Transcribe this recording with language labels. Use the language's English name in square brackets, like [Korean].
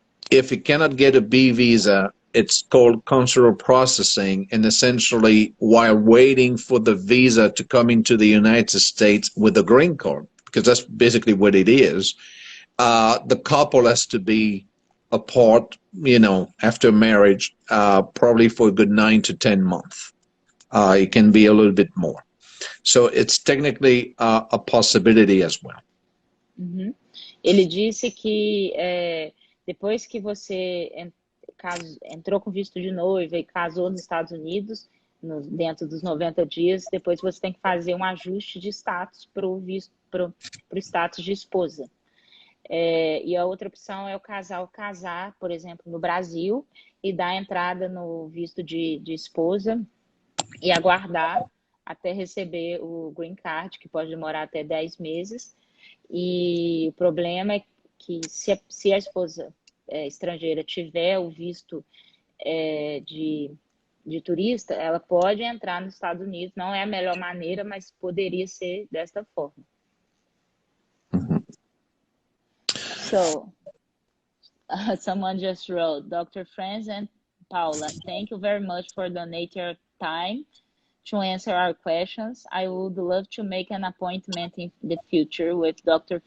[English] If you cannot get a B visa, it's called consular processing, and essentially while waiting for the visa to come into the United States with a green card, because that's basically what it is, the couple has to be apart, after marriage, probably for a good 9 to 10 months. It can be a little bit more. So it's technically a possibility as well. [Portuguese] Ele disse que depois que você entrou com visto de noiva e casou nos Estados Unidos, dentro dos 90 dias, depois você tem que fazer um ajuste de status para o status de esposa. E a outra opção é o casal casar, por exemplo, no Brasil, e dar entrada no visto de esposa e aguardar até receber o green card, que pode demorar até 10 meses. E o problema é que se a esposa estrangeira tiver o visto de turista, ela pode entrar nos Estados Unidos. Não é a melhor maneira, mas poderia ser desta forma. [English] So, someone just wrote, Dr. Franz and Paula, thank you very much for donating your time to answer our questions. I would love to make an appointment in the future with Dr.